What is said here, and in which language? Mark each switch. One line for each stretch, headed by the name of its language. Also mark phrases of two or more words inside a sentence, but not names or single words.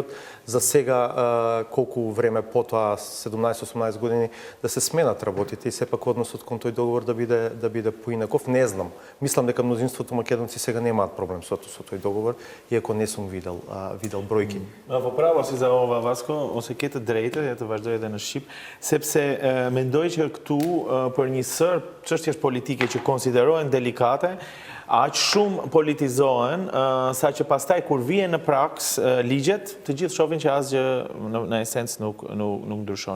Macedonian: За сега колку време потоа, 17-18 години, да се сменат работите и сепак односот кон тој договор да биде поинаков, не знам. Мислам дека мнозинството македонци сега немаат проблем со тој договор, иако не сум видел бројки. Во право си за ова,
Albanian: Васко, осекете дрejtë, ja të vazhdoj edhe në Shqip, sepse mendoj që këtu për një sër çështjesh politike që konsiderohen delikate, aq shumë politizohen, sa që pastaj kur vjen në praks ligjet, të gjithë shohin që asgjë në esencë nuk ndryshon.